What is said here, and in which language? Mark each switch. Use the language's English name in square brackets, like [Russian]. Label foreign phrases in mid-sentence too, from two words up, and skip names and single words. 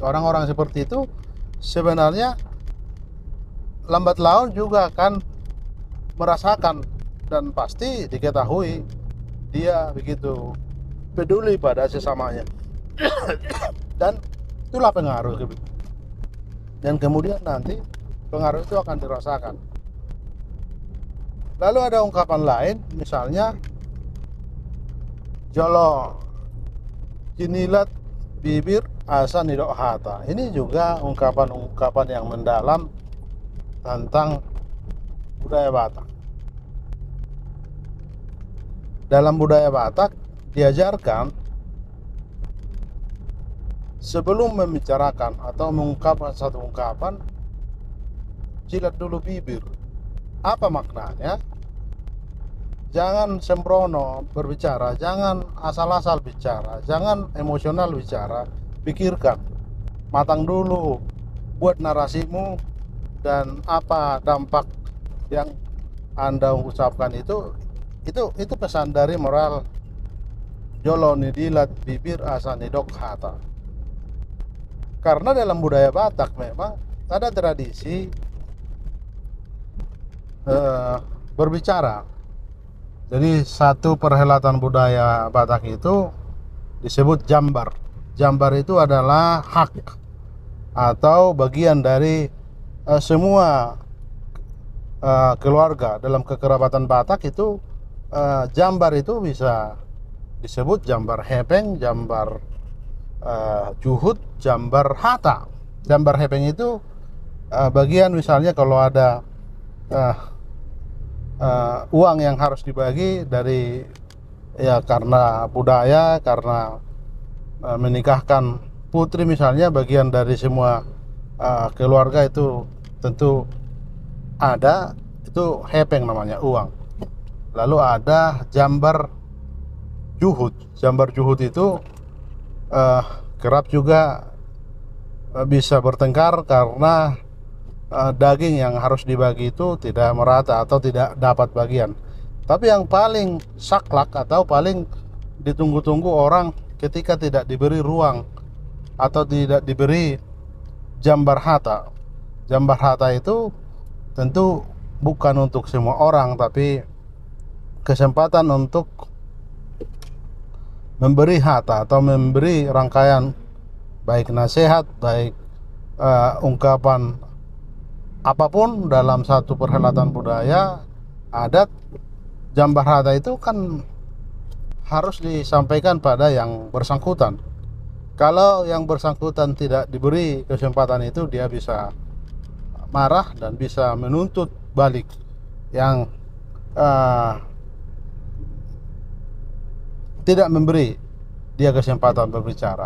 [Indonesian] Orang-orang seperti itu sebenarnya lambat laun juga akan merasakan dan pasti diketahui dia begitu peduli pada sesamanya. Dan itulah pengaruh, dan kemudian nanti pengaruh itu akan dirasakan. Lalu ada ungkapan lain, misalnya [Batak Toba] jolo jinilat bibir asa nidok hata. [Indonesian] Ini juga ungkapan-ungkapan yang mendalam tentang budaya Batak. Dalam budaya Batak diajarkan sebelum membicarakan atau mengungkapkan satu ungkapan, jilat dulu bibir. Apa maknanya? Jangan sembrono berbicara, jangan asal-asal bicara, jangan emosional bicara. Pikirkan, matang dulu, buat narasimu, dan apa dampak yang Anda ucapkan itu pesan dari moral [Batak Toba] jolo nidilat bibir asa nidok hata. [Indonesian] Karena dalam budaya Batak memang ada tradisi berbicara. Jadi satu perhelatan budaya Batak itu [Batak Toba] disebut jambar. [Indonesian] Jambar itu adalah hak atau bagian dari semua keluarga. Dalam kekerabatan Batak itu jambar itu bisa disebut [Batak Toba] jambar hepeng, jambar juhud, jambar hata. Jambar hepeng [Indonesian] itu bagian, misalnya kalau ada uang yang harus dibagi dari, ya karena budaya, karena menikahkan putri misalnya, bagian dari semua keluarga itu tentu ada, itu hepeng namanya, uang. Lalu ada [Batak Toba] jambar juhud. Jambar juhud [Indonesian] itu kerap juga bisa bertengkar karena daging yang harus dibagi itu tidak merata atau tidak dapat bagian. Tapi yang paling saklek atau paling ditunggu-tunggu orang ketika tidak diberi ruang atau tidak diberi [Batak Toba] jambar hata. Jambar hata [Indonesian] itu tentu bukan untuk semua orang, tapi kesempatan untuk memberi hata atau memberi rangkaian baik nasihat, baik ungkapan apapun dalam satu perhelatan budaya adat. [Batak Toba] Jambar hata [Indonesian] itu kan harus disampaikan pada yang bersangkutan. Kalau yang bersangkutan tidak diberi kesempatan itu, dia bisa marah dan bisa menuntut balik yang tidak memberi dia kesempatan berbicara.